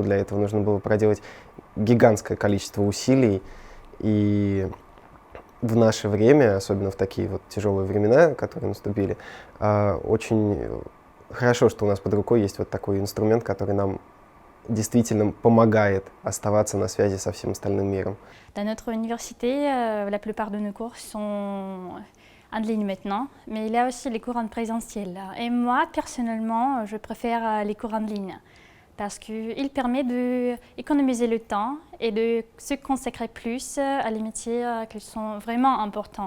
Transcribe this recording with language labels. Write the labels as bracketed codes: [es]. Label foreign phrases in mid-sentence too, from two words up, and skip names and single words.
[ru] Для этого нужно было проделать гигантское количество усилий. И в наше время, особенно в такие вот тяжелые времена, которые наступили, очень хорошо, что у нас под рукой есть вот такой инструмент, который нам действительно помогает оставаться на связи со всем остальным миром. [fr] Dans notre université, la plupart de nos cours sont en ligne maintenant, mais il y a aussi les cours en présentiel. Et moi, personnellement, je préfère les cours en ligne parce qu'il permet d'économiser le temps et de se consacrer plus à les métiers qui sont vraiment importants.